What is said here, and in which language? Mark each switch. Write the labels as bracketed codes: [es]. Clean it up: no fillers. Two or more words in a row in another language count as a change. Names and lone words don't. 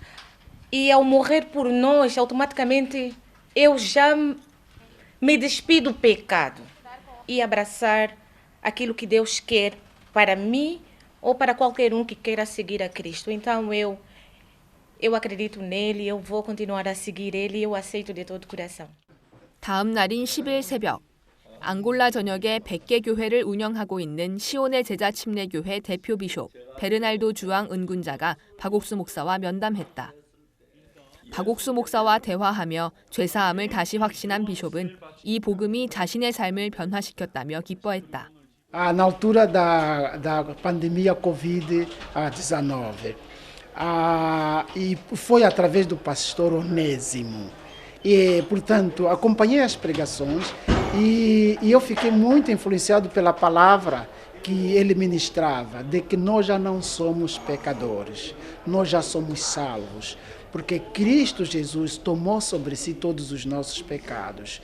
[pt] E ao morrer por nós, automaticamente, eu já me despido do pecado e abraçar aquilo que Deus quer para mim ou para qualquer um que queira seguir a Cristo. Então eu acredito nele, eu vou continuar a seguir ele e eu aceito de todo o coração. [ko] 다음 날인 10일 새벽, 앙골라 전역에 100개 교회를 운영하고 있는 시온의 제자 침례교회 대표 비숍 베르날도 주앙 은군자가 박옥수 목사와 면담했다. 박옥수 목사와 대화하며 죄사함을 다시 확신한 비숍은 이 복음이 자신의 삶을 변화시켰다며 기뻐했다. [pt] Na altura da pandemia Covid-19, e foi através do pastor Onésimo. E, portanto, acompanhei as pregações e eu fiquei muito influenciado pela palavra que ele ministrava, de que nós já não somos pecadores, nós já somos salvos, porque Cristo Jesus tomou sobre si todos os nossos pecados.